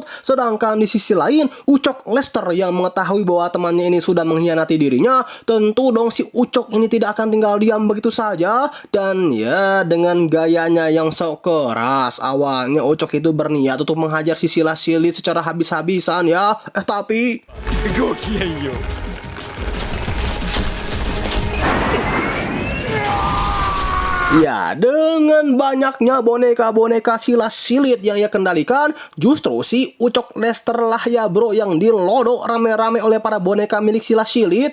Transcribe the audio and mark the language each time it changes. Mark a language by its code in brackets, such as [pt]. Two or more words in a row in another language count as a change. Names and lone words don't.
[id] Sedangkan di sisi lain, Ucok Lester yang mengetahui bahwa temannya ini sudah mengkhianati dirinya, tentu dong si Ucok ini tidak akan tinggal diam begitu saja. Dan ya dengan gayanya yang sok keras, awalnya Ucok itu berniat untuk menghajar si Silas Silit secara habis-habisan ya. Tapi [ja] ごきげんよう。 [id] ya, dengan banyaknya boneka-boneka Silas Silit yang ia kendalikan, justru si Ucok Lester lah ya bro yang dilodok rame-rame oleh para boneka milik Silas Silit.